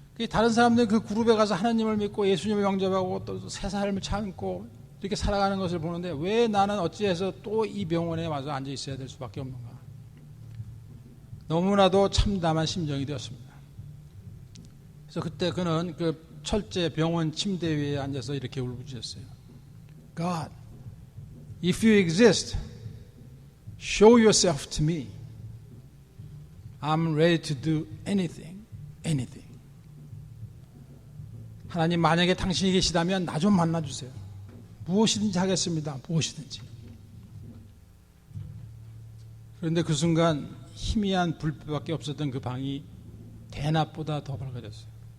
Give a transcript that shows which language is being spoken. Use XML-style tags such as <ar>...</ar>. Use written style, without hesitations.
<ko>다른 사람들은 그 그룹에 가서 하나님을 믿고 예수님을 영접하고 또 새 삶을 참고 이렇게 살아가는 것을 보는데 왜 나는 어찌해서 또 이 병원에 와서 앉아 있어야 될 수밖에 없는가. 너무나도 참담한 심정이 되었습니다. 그래서 그때 그는 그 철제 병원 침대 위에 앉아서 이렇게 울부짖었어요.</ko> <en>God, if you exist, show yourself to me. I'm ready to do anything, anything.</en> <ko>하나님, 만약에 당신이 계시다면 나 좀 만나주세요. 무엇이든지 하겠습니다. 무엇이든지. 그런데 그 순간 희미한 불빛밖에 없었던 그 방이 대낮보다 더 밝아졌어요.</ko>